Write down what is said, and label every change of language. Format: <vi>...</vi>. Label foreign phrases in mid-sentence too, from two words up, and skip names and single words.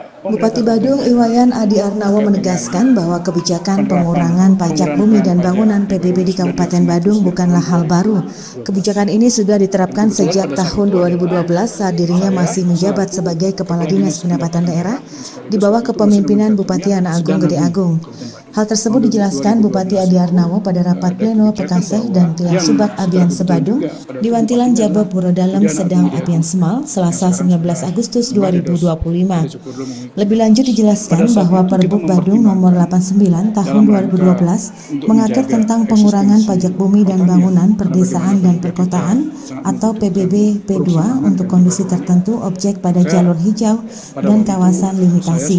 <id>Bupati Badung Iwayan Adi Arnawo menegaskan bahwa kebijakan pengurangan pajak bumi dan bangunan PBB di Kabupaten Badung bukanlah hal baru. Kebijakan ini sudah diterapkan sejak tahun 2012 saat dirinya masih menjabat sebagai Kepala Dinas Pendapatan Daerah di bawah kepemimpinan Bupati Anak Agung Gede Agung. Hal tersebut dijelaskan Bupati Adi Arnawo pada rapat pleno Pekaseh dan Tilang Subak Abian Sebadung di Wantilan Jaba Puro Dalem Sedang Abian Semal, Selasa 19 Agustus 2025. Lebih lanjut dijelaskan bahwa Perbuk Badung nomor 89 tahun 2012 mengatur tentang pengurangan pajak bumi dan bangunan perdesaan dan perkotaan atau PBB P2 untuk kondisi tertentu objek pada jalur hijau dan kawasan limitasi.</id>